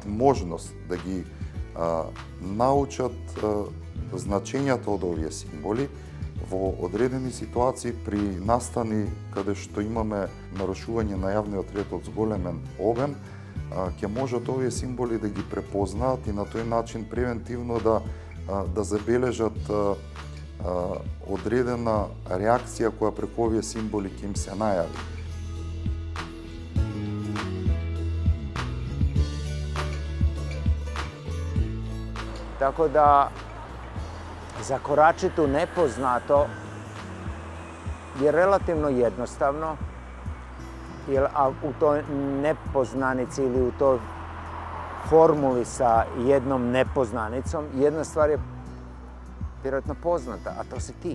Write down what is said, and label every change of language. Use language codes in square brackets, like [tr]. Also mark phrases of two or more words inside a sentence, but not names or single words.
[mk] можност да ги научат значењето од овие символи во одредени ситуации при настани каде што имаме нарушување на јавниот ред од зголемен обем, ќе можат овие символи да ги препознаат и на тој начин превентивно да забележат одредена реакција која преку овие символи ќе им се најави. [hr] Tako da zakoračiti u nepoznato je relativno jednostavno, jer u toj nepoznanici ili u toj formuli sa jednom nepoznanicom, jedna stvar je vjerojatno poznata, a to si ti.